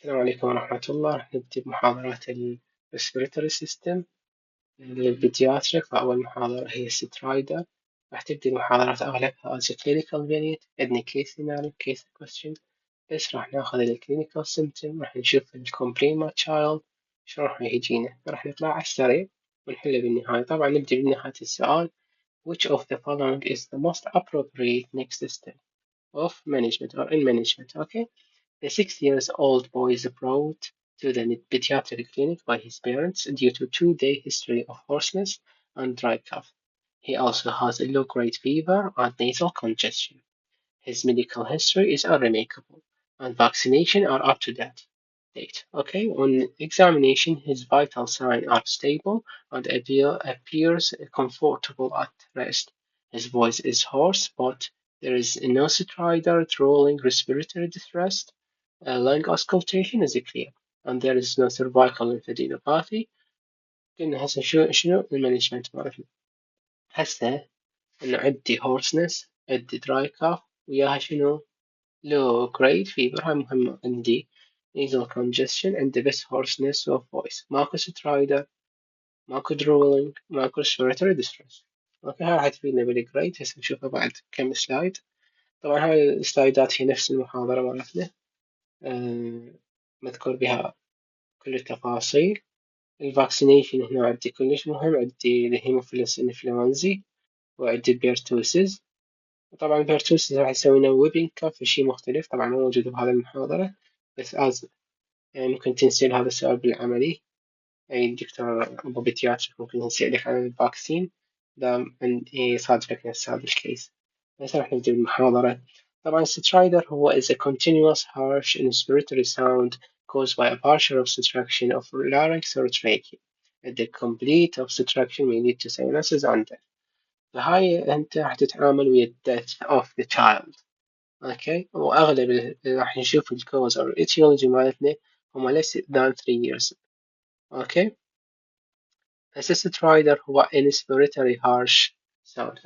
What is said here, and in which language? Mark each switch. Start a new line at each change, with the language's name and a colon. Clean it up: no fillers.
Arabic: السلام عليكم ورحمة الله. راح نبدأ بمحاضرات ال Respiratory System للبيدياتريك. فأول محاضرة هي سترايدر. راح تبدأ المحاضرات أغلبها
English: as a clinical unit.
Arabic: عندنا
English: case scenario case question،
Arabic: بس راح ناخذ ال
English: clinical symptom،
Arabic: راح نشوف ال
English: complaint child
Arabic: شلون راح يجينا، راح نطلع على السريع ونحله بالنهاية. طبعا نبدأ بنهاية السؤال:
English: which of the following is the most appropriate next step of management or in management. Okay. The 6 years old boy is brought to the pediatric clinic by his parents due to 2 day history of hoarseness and dry cough. He also has a low-grade fever and nasal congestion. His medical history is unremarkable, and vaccination are up to date. Okay, on examination, his vital signs are stable and appears comfortable at rest. His voice is hoarse, but there is no stridor, drooling, respiratory distress. Lung auscultation is clear, and there is no cervical lymphadenopathy.
Arabic: كنا هسه شنو المانجمنت مالتنا؟ هسه انه عندي hoarseness، عندي
English: dry cough،
Arabic: وياها شنو؟
English: low grade fever.
Arabic: هاي مهمة. عندي
English: nasal congestion،
Arabic: عندي بس
English: hoarseness of voice،
Arabic: ماكو stridor، ماكو drooling، ماكو
English: respiratory distress.
Arabic: اوكي، هاي راح تفيدنا بالجريد. هسه نشوفها بعد كم سلايد. طبعا هاي السلايدات هي نفس المحاضرة مالتنا، مذكور بها كل التفاصيل. الفاكسينيشن هنا عندي كلش مهم، عندي الهيموفيلس انفلونزي، وعندي البيرتوسز. وطبعا البيرتوسز راح يسوي لنا ويبنج كاف، شيء مختلف طبعا مو موجود بهذه المحاضرة. بس يعني ممكن تنسأل هذا السؤال بالعملي، أي دكتور أبو بيتياتريك ممكن يسألك عن الفاكسين دام يصادفك نفس هذا الكيس. هسه راح نبدأ بالمحاضرة. طبعا سترايدر هو
English: is a continuous harsh inspiratory sound caused by a partial obstruction of larynx or trachea. The complete obstruction may lead to sinuses and death.
Arabic: فهاي أنت راح تتعامل ويا death of the child. اوكي، واغلب راح نشوف الكوز او الاتيولوجي مالتنا هم
English: less than 3 years. Okay. assisted rider هو inspiratory harsh sound.